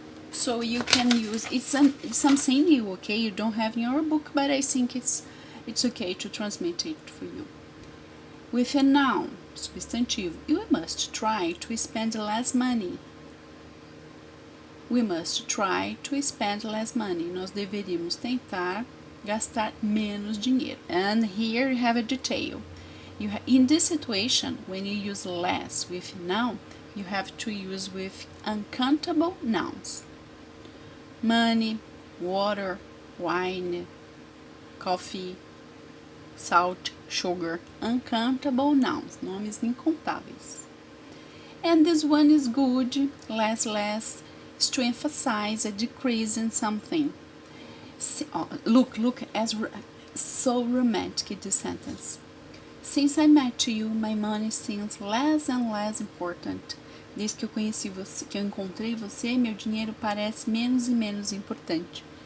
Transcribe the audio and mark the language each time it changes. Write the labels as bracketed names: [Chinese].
[English] So you can use, it's something new, okay? You don't have in your book, but I think it's okay to transmit it for you. With a noun, substantivo, you must try to spend less money. We must try to spend less money. [Portuguese] Nós deveríamos tentar gastar menos dinheiro. [English] And here you have a detail. In this situation, when you use less with noun, you have to use with uncountable nouns. Money, water, wine, coffee, salt, sugar, uncountable nouns, [Portuguese] nomes incontáveis. [English] And this one is good, less, is to emphasize a decrease in something. Look, as so romantic this sentence. Since I met you, my money seems less and less important. [Portuguese] Desde que eu conheci você, que eu encontrei você, meu dinheiro parece menos e menos importante.